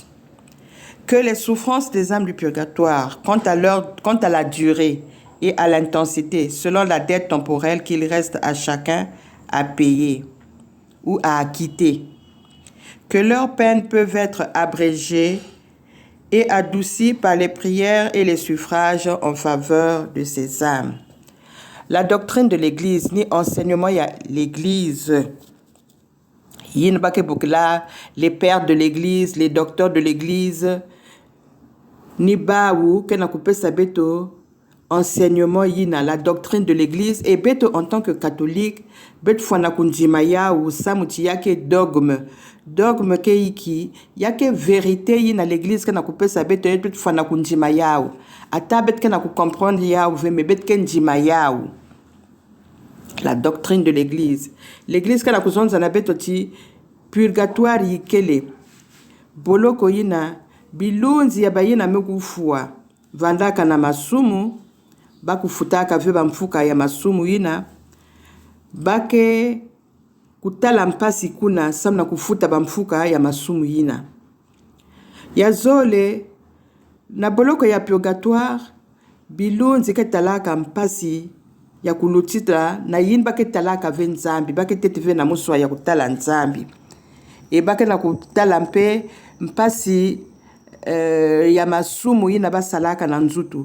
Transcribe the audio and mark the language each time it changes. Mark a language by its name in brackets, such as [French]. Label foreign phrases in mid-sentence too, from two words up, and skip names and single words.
[French] Que les souffrances des âmes du purgatoire, quant à la durée et à l'intensité, selon la dette temporelle qu'il reste à chacun à payer ou à acquitter, que leurs peines peuvent être abrégées et adoucies par les prières et les suffrages en faveur de ces âmes. La doctrine de l'Église, ni enseignement à l'Église, les pères de l'Église, les docteurs de l'Église, [Kituba (Democratic Republic of Congo)] ni baou que na coupé sa beto [French] enseignement yina la doctrine de l'église et beto en tant que catholique bet [Kituba (Democratic Republic of Congo)] fwana kunjimaya ou samuti yake dogme ke iki yake vérité yina l'église que na coupé sa beto bet fwana kunjimaya ou ata bet que na ku comprendre ya ou me bet ken jimaya ou [French] la doctrine de l'église [Kituba (Democratic Republic of Congo)] que na kuzonza na beto ti purgatoire yikele boloko yina bilunzi ya bayina mekufua vandaka na masumu bakufutaka ve bamfuka ya masumu yina bake kutala mpasi kuna samna kufuta bamfuka ya masumu yina ya zole na boloko ya purgatoire bilunzi ke talaka mpasi ya kulutitra na yin bake talaka ve nzambi bake tetive na muswa ya kutala nzambi e bake na kutala mpe mpasi ya masumu yina basalaka na nzutu.